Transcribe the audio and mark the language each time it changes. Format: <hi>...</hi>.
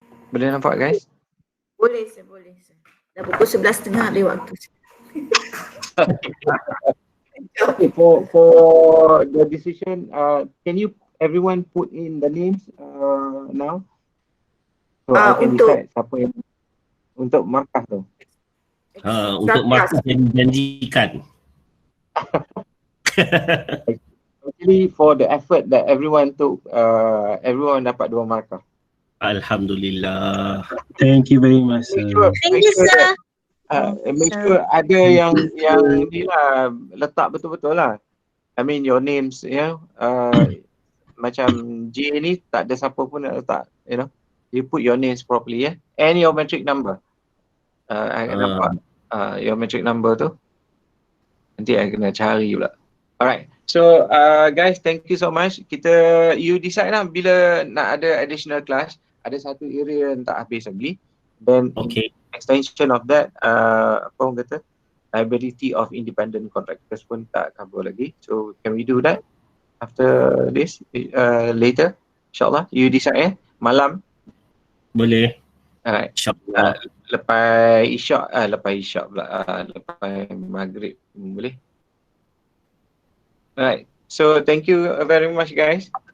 <ms>Boleh nampak guys? Boleh sir, boleh sir. Dah pukul 11.30 habis waktu.</ms> <en>Okay, for the decision, can you everyone put in the names now? So I can decide</en> <ms>siapa yang untuk markah tu. Untuk markah yang dijanjikan.</ms> <en>Actually, for the effort that everyone took, everyone</en> <ms>dapat 2 markah. Alhamdulillah.</ms> <en>Thank you very much, sir. Thank you, sir.</en> <ms>Make sure ada yang ni lah, letak betul-betul lah.</ms> <en>I mean your names, you know,</en> <ms>macam J ni tak ada siapa pun nak letak,</ms> <en>you know. You put your names properly, and your metric number. I</en> <ms>akan nampak</ms> <en>your metric number tu.</en> <ms>Nanti I kena cari pula.</ms> <en>Alright, so guys, thank you so much. You decide lah</en> <ms>bila nak ada</ms> <en>additional class.</en> <ms>Ada satu area yang tak habis lagi.</ms> <en>Then extension of that,</en> <ms>apa orang kata,</ms> <en>liability of independent contractors</en> <ms>pun tak</ms> <en>cover lagi. So can we do that after this later? InsyaAllah, you decide malam.</en> <ms>Boleh.</ms> <en>Alright.</en> <ms>InsyaAllah. Lepas isyak pula, lepas maghrib boleh.</ms> <en>Alright, so thank you very much guys.</en>